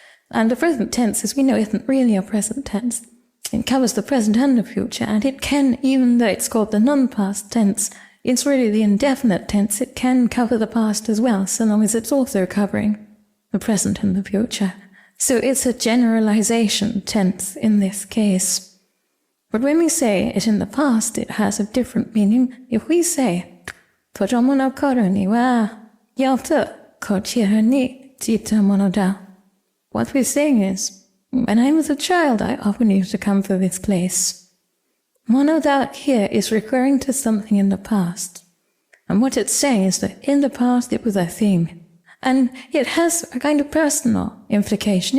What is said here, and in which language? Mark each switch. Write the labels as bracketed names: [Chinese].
[English] And the present tense, as we know, isn't really a present tense. It covers the present and the future, and it can, even though it's called the non-past tense, it's really the indefinite tense. It can cover the past as well, so long as it's also covering the present and the future. So it's a generalization tense in this case. But when we say it in the past, it has a different meaning. If we say, [Japanese] 子供の頃には、よくこちらに来たものだ. [English] What we're saying is, when I was a child, I often used to come to this place. monoda here is referring to something in the past. And what it's saying is that in the past it was a thing. And it has a kind of personal implication.